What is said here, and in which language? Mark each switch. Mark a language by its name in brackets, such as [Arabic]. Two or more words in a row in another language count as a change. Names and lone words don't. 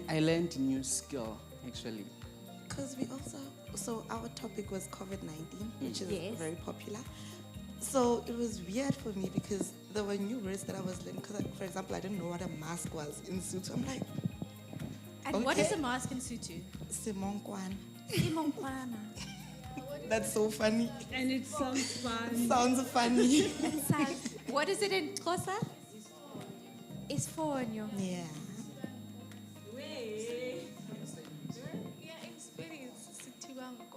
[English] I learned new skill actually. Because we also, so our topic was COVID-19, which is Yes. very popular. So it was weird for me because there were new words that I was learning. Because, for example, I didn't know what a mask was in Sotho. I'm like, And what is a mask in Sotho? Simonkwana. Simonkwana. That's so funny. And it sounds fun. Sounds funny. What is it in Xhosa? It's fonyo. Yeah. Yeah, experience Sitibango.